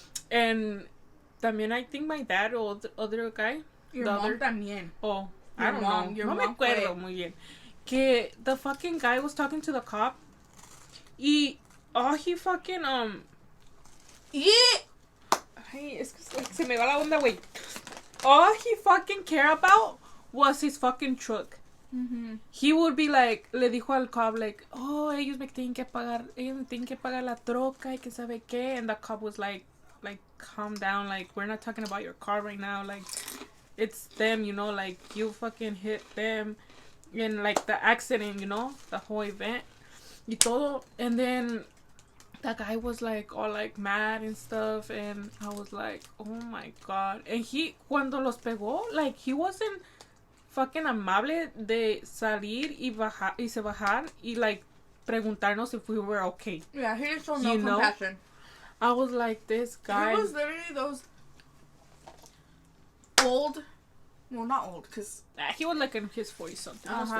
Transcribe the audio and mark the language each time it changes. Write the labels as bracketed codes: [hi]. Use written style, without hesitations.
[en] And también I think my dad or the other guy. Your mom también. Oh, I don't know. [es] No me acuerdo muy bien. [en] Que the fucking guy was talking to the cop. Y, he fucking, Yeah. [es] Ay, es que se me va la onda, güey. [en] All he fucking cared about was his fucking truck. Mm-hmm. He would be like, [es] le dijo al cop, like, oh, ellos me tienen que pagar la troca y que sabe qué. [en] And the cop was like, calm down, like, we're not talking about your car right now, like, it's them, you know, like, you fucking hit them in, like, the accident, you know, the whole event [es] y todo. [en] And then that guy was, like, all, like, mad and stuff, and I was like, oh my god. And [es] cuando los pegó, [en] like, he wasn't fucking [es] amable de salir y se bajar y, like, [en] preguntarnos if we were okay. Yeah, he didn't show no You know? compassion. I was like, this guy. It was literally those old, well, not old, because He was like in his 40s something.